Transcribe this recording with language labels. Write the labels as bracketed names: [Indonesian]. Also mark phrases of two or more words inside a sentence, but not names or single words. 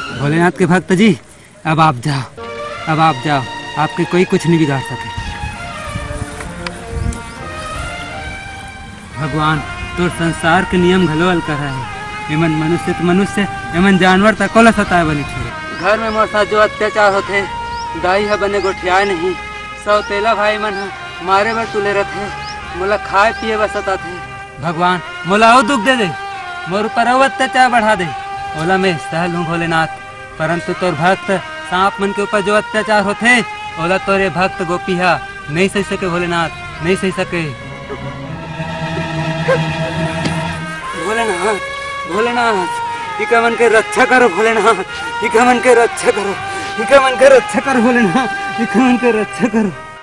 [Chhattisgarhi] भोलेनाथ के भक्त जी, अब आप जाओ, आपके कोई कुछ नहीं बिगाड़ सके। भगवान तो संसार के नियम घलोल कर रहा है, एमन मनुष्य तो मनुष्य, एमन जानवर तक को सताए बनी छोड़े। घर में मोर साथ जो अत्याचार होते, दाई है बने गोठियाए नहीं, सौतेला भाई मन है मारे बर तुले रहते, मोला खाए पिए बर सताते। भगवान मोला और दुख दे दे, मोर ऊपर और अत्याचार बढ़ा दे, ओला मैं सह लूं भोलेनाथ, परंतु तोर भक्त सांप मन के ऊपर जो अत्याचार होते, ओला तोरे भक्त गोपिया नहीं सह सके भोलेनाथ, नहीं सह सके। भोलेनाथ भोलेनाथ इका मन के रक्षा करो भोलेनाथ, इका मन के रक्षा करो, इका मन के रक्षा करो भोलेनाथ, इका मन के रक्षा करो।